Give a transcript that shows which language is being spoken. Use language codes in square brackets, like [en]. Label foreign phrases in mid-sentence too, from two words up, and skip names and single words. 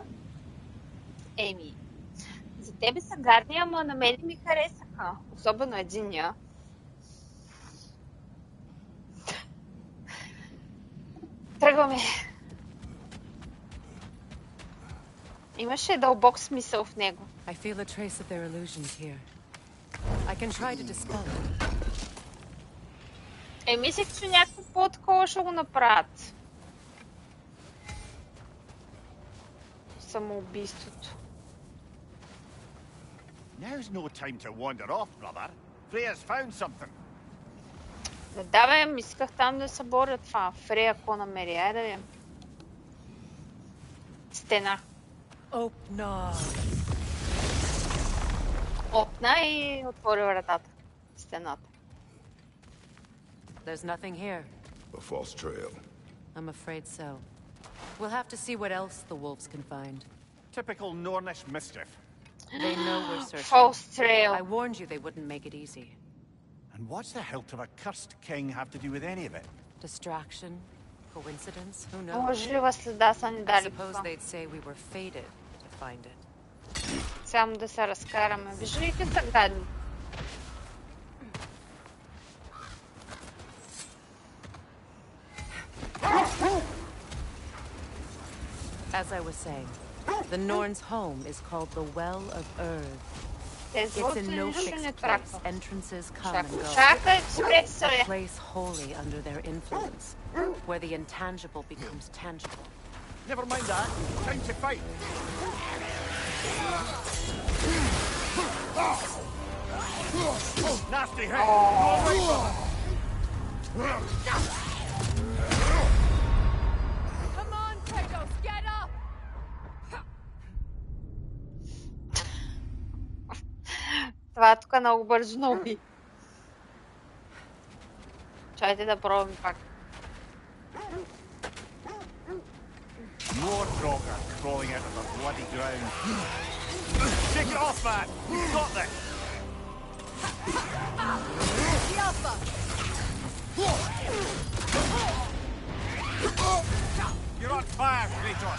[bg] Еми, за тебе са гадни, ама на мен ми харесаха. Особено единия. Тръгваме. Имаше дълбок смисъл в него. [en] I feel a trace of their illusions here. I can try to dispel it. [bg] Мислех, че някакво по-такова ще го направят. Самоубийството. [en] Now's no time to wander off, brother. Freya's found something. [bg] Да, бе, исках там да се боря това. Фрея, ако намери, да видим. Стена. Опна. Опна и отвори вратата. Стената. [en] There's nothing here. A false trail. I'm afraid so. We'll have to see what else the wolves can find. Typical Nornish mischief. They know we're searching. False trail. I warned you they wouldn't make it easy. And what's the hilt of a cursed king have to do with any of it? Distraction? Coincidence? Who knows? [bg] Лъжлива следа са ни [en] I [bg] дали [en] suppose [bg] това. [en] they'd say we were fated to find it. [bg] Само да се разкараме. Виж ли са гадни? [en] As I was saying, the Norn's home is called the Well of Earth. It's in no fixed place. Entrances come and go. A place wholly under their influence, where the intangible becomes tangible. Never mind that. Time to fight. Nasty hit. Go away, brother. Come on, Kratos, get up! [bg] Това тук много бързо ме уби. Чайте да пробвам пак. [en] More Draugr crawling out of the bloody ground. Shake it off, man! You've got this! You're on fire, Kratos!